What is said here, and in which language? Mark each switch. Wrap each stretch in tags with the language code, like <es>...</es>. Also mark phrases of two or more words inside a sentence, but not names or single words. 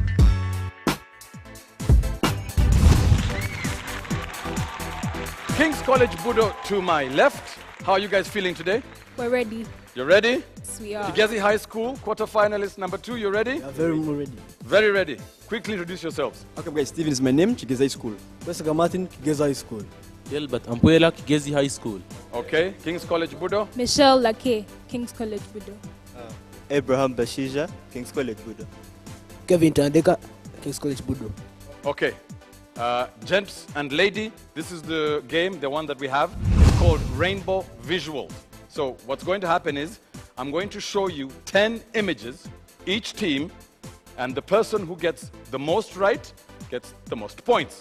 <en>King's College Budo to my left. How are you guys feeling today? We're ready. You ready? Yes, we are. Kigezi High School, quarterfinalist number 2, you ready? Yeah, very ready. Very ready. Quickly introduce yourselves. Okay, guys, Steven is my name, Kigezi High School. Kwesiga Martin, Kigezi High School. Delbert Ampwela, Kigezi High School. Okay, King's College Budo. Michelle Lake, King's College Budo. Abraham Bashaija, King's College Budo. Kevin Tandeka, King's College Budo. Okay, gents and lady, this is the game, the one that we have. It's called Rainbow Visuals. So what's going to happen is, I'm going to show you 10 images, each team, and the person who gets the most right gets the most points.</en>